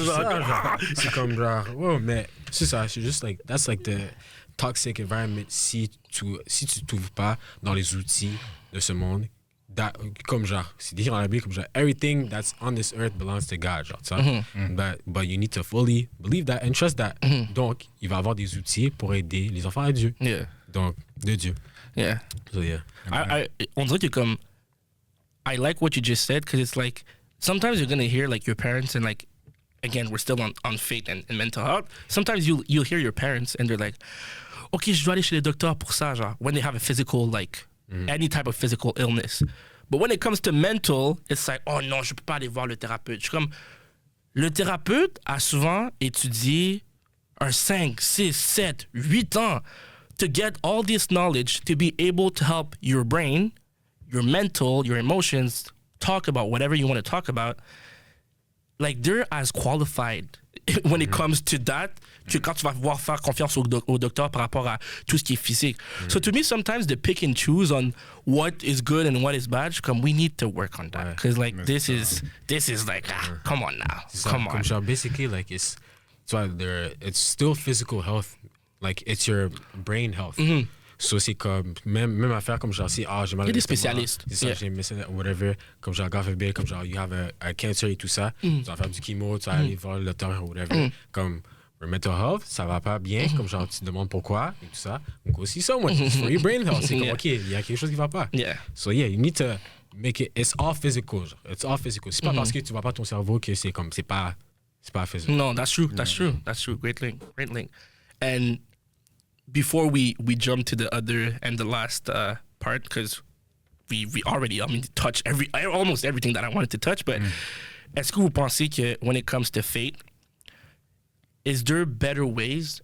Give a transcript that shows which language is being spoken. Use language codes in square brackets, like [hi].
[fr] genre. C'est comme genre, ouais, mais c'est ça, c'est juste like, [en] that's like the toxic environment [fr] si tu t'ouvres pas dans les outils de ce monde. Comme genre, c'est dit dans la Bible, comme genre, [en] everything that's on this earth belongs to God, [fr] genre, tu vois. [en] But you need to fully believe that and trust that. [fr] Donc, il va avoir des outils pour aider les enfants à Dieu. [en] Yeah. [fr] Donc, de Dieu. [en] Yeah. So, yeah. [fr] On dirait que comme, [en] I like what you just said, because it's like, sometimes you're going to hear like your parents and like, again, we're still on faith and mental health. Sometimes you'll hear your parents and they're like, okay, [fr] je dois aller chez le docteur pour ça, [en] genre, when they have a physical, like, any type of physical illness. But when it comes to mental, it's like, [fr] oh non, je peux pas aller voir le thérapeute. Je suis comme, le thérapeute a souvent étudié un 5, 6, 7, 8 ans [en] to get all this knowledge to be able to help your brain, your mental, your emotions, talk about whatever you want to talk about. Like, they're as qualified when it comes to that [fr] que quand tu vas pouvoir faire confiance au docteur par rapport à tout ce qui est physique. [en] So to me, sometimes they pick and choose on what is good and what is bad. Comme, we need to work on that. Because like, this is like, come on now. Come on. Comme genre, basically, like, it's still physical health. Like, it's your brain health. [fr] So c'est comme, même affaire comme genre, si j'ai mal. Il y a des spécialistes. C'est ça, j'ai missé whatever, comme genre, [en] God forbid, [fr] comme genre, [en] you have a cancer [fr] et tout ça, tu vas faire du chemo, tu vas aller voir le docteur ou whatever. Comme, [en] your mental health, [fr] ça va pas bien, comme genre, tu te demandes pourquoi et tout ça. Donc aussi, [en] someone, it's for your brain health. [fr] C'est comme, OK, il y a quelque chose qui va pas. [en] Yeah. So yeah, you need to make it, it's all physical. It's all physical. [fr] C'est pas parce que tu vois pas ton cerveau que c'est comme, c'est pas physical. [en] No, that's true. Great link. And before we jump to the other and the last part, because we already, touched almost everything that I wanted to touch, but [fr] est-ce que vous pensez que [en] when it comes to faith, is there better ways?